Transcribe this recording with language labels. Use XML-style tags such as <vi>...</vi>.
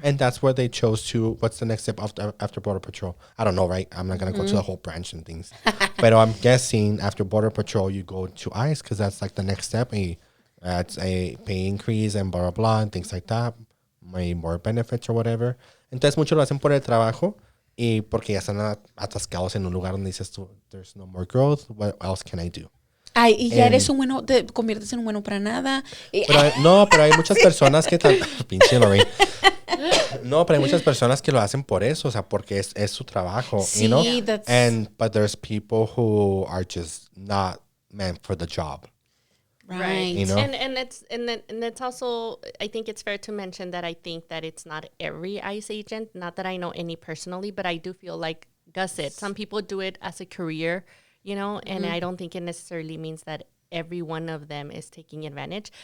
<en>and that's where they chose to, what's the next step after Border Patrol? I don't know, right? I'm not going to go to the whole branch and things. But I'm guessing after Border Patrol, you go to ICE because that's like the next step. It's a pay increase and blah, blah, blah, and things like that. Maybe more benefits or whatever.</en> <es>Entonces, muchos lo hacen por el trabajo y porque ya están atascados en un lugar donde dices tú,</es> <en>there's no more growth. What else can I do?</en> <es>Ay, y ya eres un bueno, te conviertes en un bueno para nada. Pero hay muchas personas que pinche Lorraine. No, pero hay muchas personas que lo hacen por eso, o sea, porque es su trabajo, Sí,</es> <en>you know? that's- But there's people who are just not meant for the job. Right. You know? And it's also, I think it's fair to mention that I think that it's not every ICE agent, not that I know any personally, but I do feel like Gus said, some people do it as a career, you know, and I don't think it necessarily means that every one of them is taking advantage.</en>